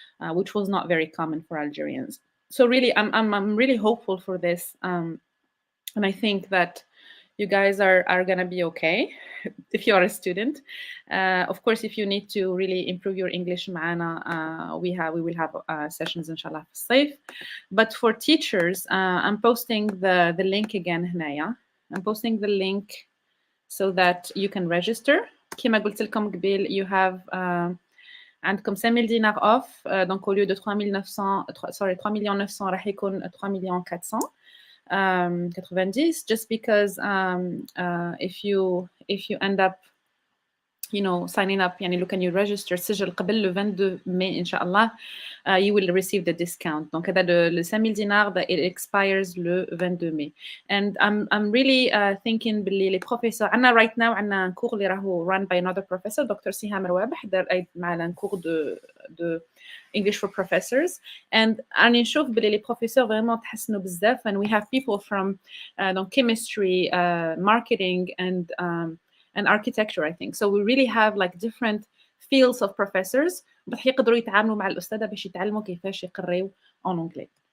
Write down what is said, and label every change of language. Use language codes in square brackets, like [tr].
[en] which was not very common for Algerians. So really, I'm really hopeful for this, and I think that you guys are gonna be okay if you are a student. Of course, if you need to really improve your English [ar] معنا, [en] we will have sessions inshallah [ar] في الصيف. [en] But for teachers, I'm posting the link again [ar] هنايا. [en] I'm posting the link so that you can register. [ar] كما قلت لكم قبل, [en] you have [ar] عندكم 5000 دينار [en] off, [fr] donc au lieu de [ar] 3,900 راح يكون 3,490. [en] Just because if you end up signing up, [ar] يعني لو كان [en] you register [ar] سجل قبل [fr] le 22 mai [ar] إن شاء الله, [en] you will receive the discount. [fr] Donc [ar] هذا [fr] le 5000 [ar] دينار [en] that it expires [fr] le 22 mai. [en] And I'm really thinking [ar] باللي [fr] les professeurs [ar] عندنا [en] right now [ar] عندنا [fr] cours [ar] اللي راهو [en] run by another professor, Dr سهام روابح, [ar] معنا [fr] cours de [en] English for professors, and [ar] راني نشوف باللي [fr] les professeurs vraiment [ar] تحسنوا بزاف, [en] and we have people from [fr] donc [en] chemistry, marketing, and architecture, I think. So we really have like different fields of professors [ar] بس يقدروا يتعاملوا مع الأستاذة باش يتعلموا كيفاش يقريوا [fr] en anglais.